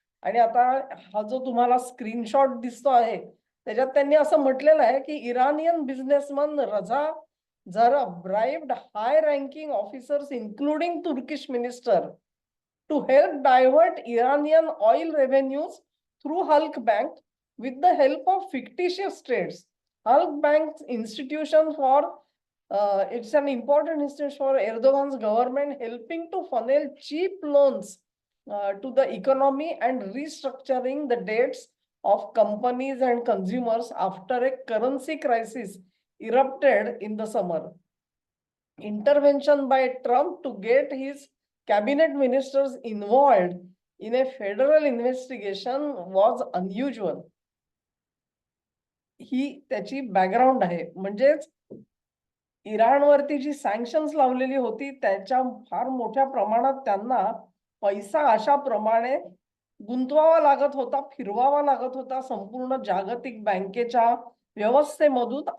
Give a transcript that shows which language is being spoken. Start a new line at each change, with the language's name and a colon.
Marathi: आणि आता हा जो तुम्हाला स्क्रीनशॉट दिसतो आहे, त्याच्यात त्यांनी असं म्हटलेलं आहे, की
English: Iranian businessman Reza Zarrab bribed high ranking officers including Turkish minister to help divert Iranian oil revenues through Halk Bank with the help of fictitious trades. Halk Bank's institution for it's an important institution for Erdogan's government, helping to funnel cheap loans to the economy and restructuring the debts of companies and consumers after a currency crisis erupted in the summer. Intervention by Trump to get his cabinet ministers involved in a federal investigation was unusual.
Marathi: ही त्याची background आहे. म्हणजेच इराणवरती जी sanctions लावलेली होती त्याच्या फार मोठ्या प्रमाणात त्यांना पैसा अशा प्रमाणे गुंतवावा लागत होता, फिरवावा लागत होता संपूर्ण जागतिक बँकेच्या व्यवस्थेमधून.